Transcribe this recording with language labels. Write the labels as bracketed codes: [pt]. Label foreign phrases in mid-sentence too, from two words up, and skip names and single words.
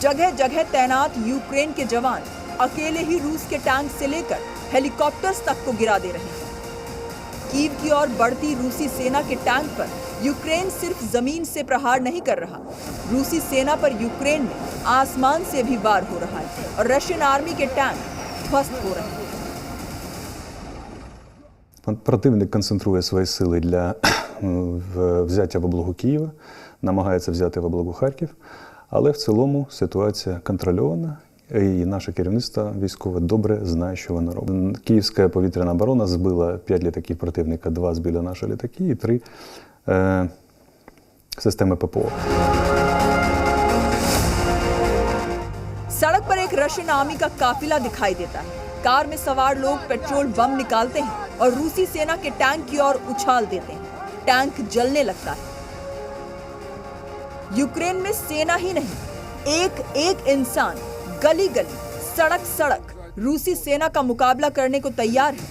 [hi] जगह जगह तैनात यूक्रेन के जवान अकेले ही रूस के टैंक से लेकर हेलीकॉप्टर्स तक को गिरा दे रहे हैं। कीव की ओर बढ़ती रूसी सेना के टैंक पर यूक्रेन सिर्फ जमीन से प्रहार नहीं कर रहा, रूसी सेना पर यूक्रेन में आसमान से भी वार हो रहा है और [en] Russian army [hi] के टैंक ध्वस्त हो रहे हैं। [uk] Противник концентрує свої сили для взяття в облогу Києва, намагається взяти в облогу Харків, але в цілому ситуація контрольована, і наше керівництво військове добре знає, що воно робить. Київська повітряна оборона збила 5 літаків противника, 2 збили наші літаки і 3 системи ППО. [hi] सड़क पर एक [en] Russian army [hi] का काफिला दिखाई देता है। कार में सवार लोग पेट्रोल बम निकालते हैं और रूसी सेना के टैंक की ओर उछाल देते हैं। टैंक जलने लगता है। यूक्रेन में सेना ही नहीं, एक एक इंसान गली गली, सड़क सड़क रूसी सेना का मुकाबला करने को तैयार है।